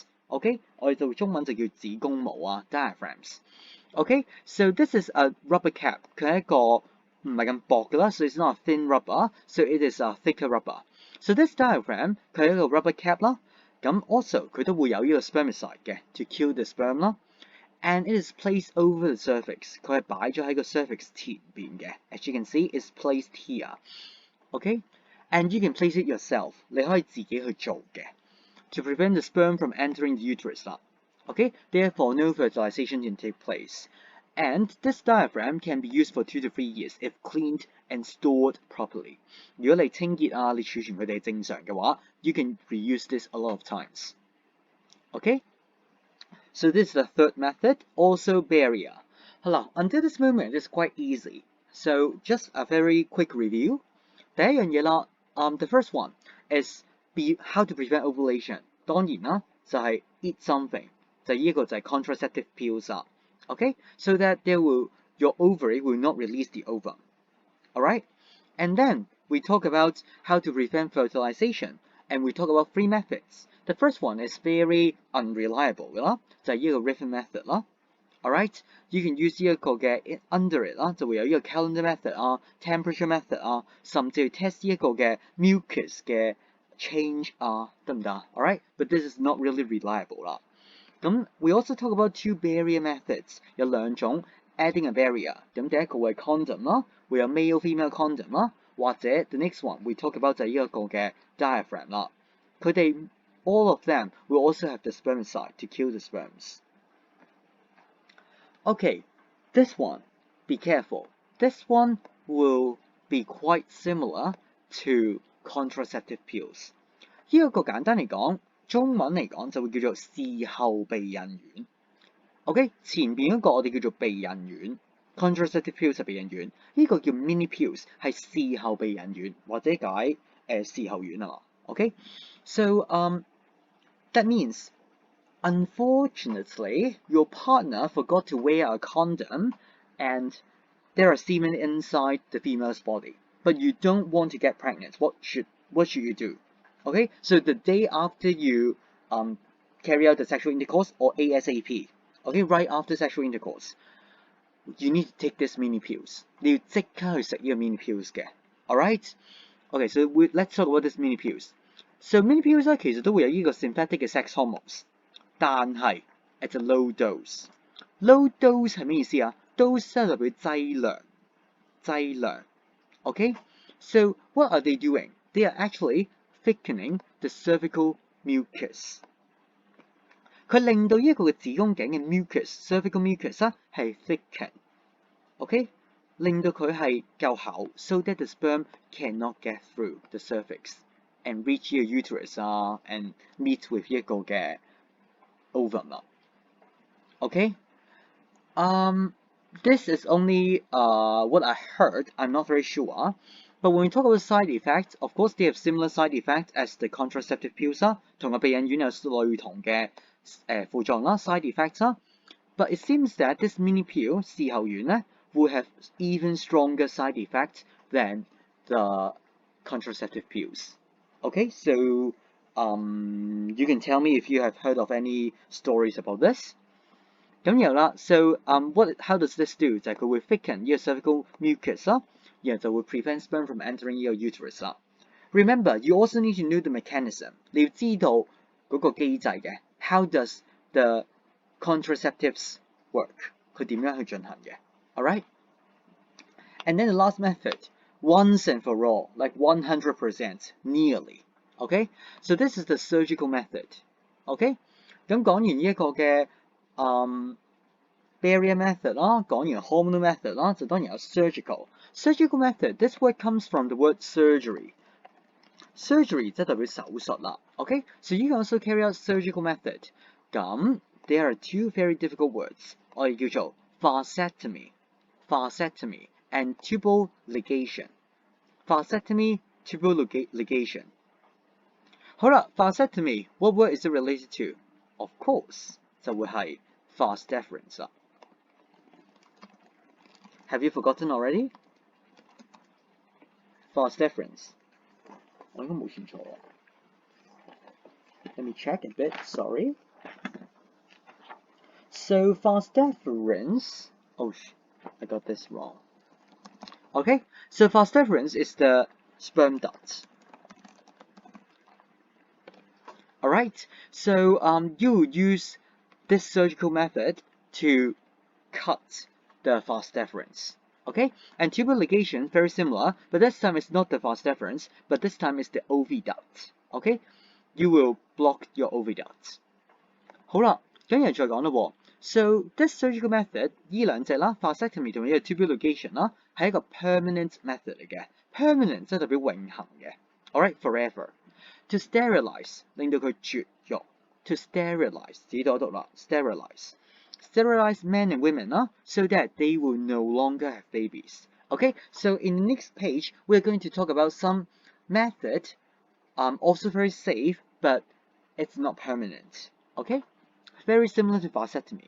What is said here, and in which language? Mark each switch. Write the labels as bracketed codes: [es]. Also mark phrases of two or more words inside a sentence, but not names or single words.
[yue] OK， 我哋做中文就叫子宮毛啊 ，diaphragms. [en] Okay, so this is a rubber cap. [yue] 佢係一個唔係咁薄嘅啦 [en] ，so it's not a thin rubber, so it is a thicker rubber. So this diaphragm [yue] 佢係一個 [en] rubber cap [yue] 啦，咁 [en] also [yue] 佢都會有呢個 [en] spermicide 嘅 to kill the sperm 啦。And it is placed over the cervix. [yue] 佢係擺咗喺個 cervix 前邊嘅。 [en] As you can see, it's placed here. Okay, and you can place it yourself. [yue] 你可以自己去做嘅 [en] to prevent the sperm from entering the uterus 啦。Okay, therefore no fertilization can take place. And this diaphragm can be used for 2 to 3 years if cleaned and stored properly. [yue] 如果你清潔啊，你儲存佢哋正常嘅話 [en] you can reuse this a lot of times. Okay, so this is the third method, also barrier. [yue] 好啦 [en] until this moment it's quite easy. So just a very quick review. [yue] 第一樣嘢啦 [en] the first one is how to prevent ovulation. [yue] 當然啦，就係 [en] eat something. [yue] 就呢一個就係 [en] contraceptive pills 啦 ，OK， so that your ovary will not release the ovum, alright? And then we talk about how to prevent fertilization, and we talk about 3 methods. The first one is very unreliable [yue] 嘅啦，就係呢個 [en] Griffin method 啦 ，alright? You can use [yue] 呢一個嘅 [en] under it [yue] 啦，就會有呢個 [en] calendar method [yue] 啊 ， [en] temperature method [yue] 啊，甚至去 test 呢一個嘅 mucus 嘅 change 啊，得唔得 ？Alright? [en] But this is not really reliable 啦。咁 we also talk about 2 barrier methods， [yue] 有2種 [en] adding a barrier。 [yue] 咁第一個會係 condom 啦，會有 [en] male-female condom [yue] 啦，或者 [en] the next one we talk about [yue] 就係呢一個嘅 diaphragm 啦。 [en] 佢哋 all of them will also have the spermicide to kill the sperms. Okay, this one, be careful. This one will be quite similar to contraceptive pills。 [yue] 呢一個簡單嚟講，中文嚟講就會叫做事後避孕丸。OK， 前邊嗰個我哋叫做避孕丸 ， [en] contraceptive pills [yue] 係避孕丸，呢個叫 [en] mini pills [yue] 係事後避孕丸或者解事後丸啊嘛。OK， [en] so that means unfortunately your partner forgot to wear a condom and there are semen inside the female's body, but you don't want to get pregnant. What should you do? Okay, so the day after you carry out the sexual intercourse or ASAP, okay, right after sexual intercourse, you need to take this mini pills. [yue] 你要即刻去食呢個 [en] mini pills [yue] 嘅 ，alright? [en] Okay, so let's talk about this mini pills. So mini pills [yue] 咧其實都會有呢個 [en] synthetic 嘅 sex hormones， [yue] 但係 [en] at a low dose。low dose [yue] 係咩意思啊？ [en] dose [yue] 即係代表劑量。 [en] Okay, so what are they doing? They are actually thickening the cervical mucus。 [yue] 佢令到呢一個嘅子宮頸嘅 [en] mucus、cervical mucus [yue] 啊係 [en] thicken。OK， [yue] 令到佢係夠厚 [en] ，so that the sperm cannot get through the cervix and reach [yue] 呢個 [en] uterus 啊 ，and meet with [yue] 一個嘅 [en] ovum 啦。OK， this is only what I heard. I'm not very sure. But when we talk about side effects, of course they have similar side effects as the contraceptive pills 啦， [yue] 同個避孕丸有類同嘅副作用啦 [en] side effects 啦。But it seems that this mini pill [yue] 事後丸咧會 [en] have even stronger side effects than the contraceptive pills. Okay, so you can tell me if you have heard of any stories about this. [yue] 咁然後啦 [en] ，so how does this do？ [yue] 就係佢會 [en] thicken [yue] 呢個 [en] cervical mucus [yue] 啦，然後就會 [en] prevent sperm from entering [yue] 呢個 [en] uterus 啦。Remember, you also need to know the mechanism。 [yue] 你要知道嗰個機制嘅。 [en] How does the contraceptives work？ [yue] 佢點樣去進行嘅 [en] ？Alright。And then the last method, once and for all, like 100%, nearly. Okay? So this is the surgical method. Okay? [yue] 咁講完呢一個嘅 [en] barrier method [yue] 啦，講完 [en] hormonal method [yue] 啦，就當然有 [en] surgical。surgical method, this word comes from the word surgery. [yue] surgery 即係代表手術啦。Okay? [en] So you can also carry out surgical method. 咁 there are two very difficult words. [yue] 我哋叫做 [en] vasectomy and tubal ligation. vasectomy, tubal ligation. [yue] 好啦 [en] vasectomy, what word is it related to? Of course, [yue] 就會係 [en] vas deferens 啦。Have you forgotten already? vas deferens. [yue] 我應該冇算錯喎。 [en] Let me check a bit, sorry. So vas deferens, oh, I got this wrong. Okay, so vas deferens is the sperm duct. Alright, so you use this surgical method to cut the vas deferens. Okay, and tubal ligation, very similar, but this time it's not the vas deferens, but this time it's the oviduct. Okay, you will block your oviduct. [yue] 好啦，咁然後再講啦喎。 [en] So this surgical method [yue] 呢兩隻啦 vasectomy 同埋呢個 [en] tubal ligation [yue] 啦，係一個 [en] permanent method [yue] 嚟嘅。permanent 即係代表永恆嘅。 [en] Alright, forever. To sterilize [yue] 令到佢絕育。 [en] To sterilize [yue] 自己讀一讀啦 [en] ，sterilize men and women 啦 ，so that they will no longer have babies. Okay, so in the next page we're going to talk about some method, also very safe, but it's not permanent. Okay, very similar to vasectomy.